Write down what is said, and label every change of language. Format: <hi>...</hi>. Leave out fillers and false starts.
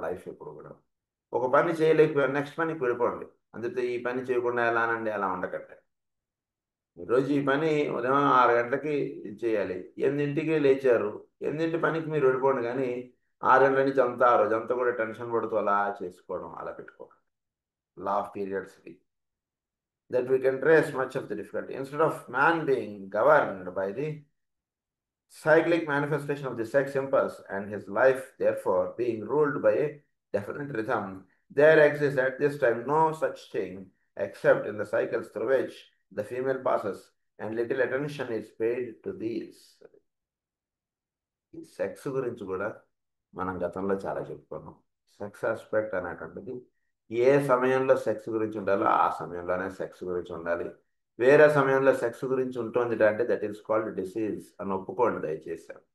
<te>Life ఎప్పుడు కూడా ఒక పని చేయలేకపోయారు నెక్స్ట్ పనికి వెళ్ళిపోండి. అందుకే ఈ పని చేయకుండా ఎలానండి అలా ఉండకండి. ఈరోజు ఈ పని ఉదయం 6 గంటలకి చేయాలి, 8ంటికి లేచారు, 8ంటి పనికి మీరు వెళ్ళిపోండి. కానీ 6 గంటల నుంచి అంతా ఆ రోజంతా కూడా టెన్షన్ పడుతూ అలా చేసుకోవడం అలా పెట్టుకోవడం.</te> <en>Law of periods that we can trace much of the difficulty. Instead of man being governed by the cyclic manifestation of the sex impulse and his life, therefore, being ruled by a definite rhythm, there exists at this time no such thing except in the cycles through which the female passes, and little attention is paid to these.</en> <te>ఈ sex గురించి కూడా మనం గతంలో చాలా చెప్పుకున్నాం. Sex aspect అనేటువంటిది ఏ సమయంలో sex గురించి ఉండాలో ఆ సమయంలోనే సెక్స్ గురించి ఉండాలి. వేరే సమయంలో సెక్స్ గురించి ఉంటుంది అంటే</te> <en>that is called disease</en> <te>అని ఒప్పుకోండి దయచేసి.</te>